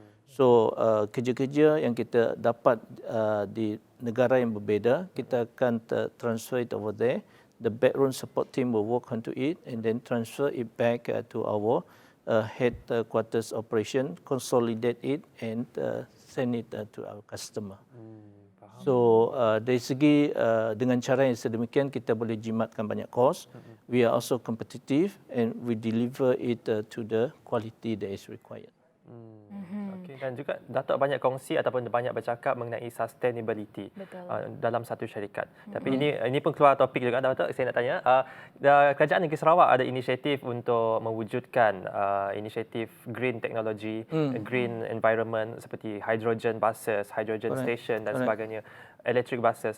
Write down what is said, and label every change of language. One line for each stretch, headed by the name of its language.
Malay: So kerja-kerja yang kita dapat di negara yang berbeza, kita akan
English: transfer it over there. The backroom support team will work onto it and then transfer it back to our headquarters operation, consolidate it and send it to our customer.
Malay: So dari segi dengan cara yang sedemikian kita boleh jimatkan banyak kos.
English: We are also competitive and we deliver it to the quality that is required.
Malay: Okay. Dan juga Datuk banyak kongsi ataupun banyak bercakap mengenai sustainability dalam satu syarikat. Tapi ini pun keluar topik juga Datuk, saya nak tanya. Kerajaan Negeri Sarawak ada inisiatif untuk mewujudkan inisiatif green technology, green environment seperti hydrogen buses, hydrogen station dan sebagainya, electric buses.